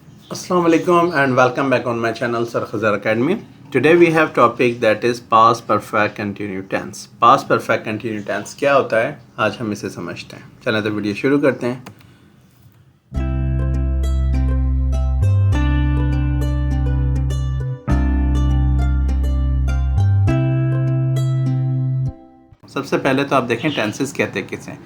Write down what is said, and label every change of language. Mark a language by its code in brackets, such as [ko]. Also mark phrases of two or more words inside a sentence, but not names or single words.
[ar] السلام عليكم [en] and welcome back on my channel Sir Khazar Academy. Today we have topic that is past perfect continuous tense. Past perfect continuous tense [hi] क्या होता है आज हम इसे समझते हैं। चलें तो वीडियो शुरू करते हैं। सबसे पहले तो आप देखें टेंसेस कहते किसे हैं।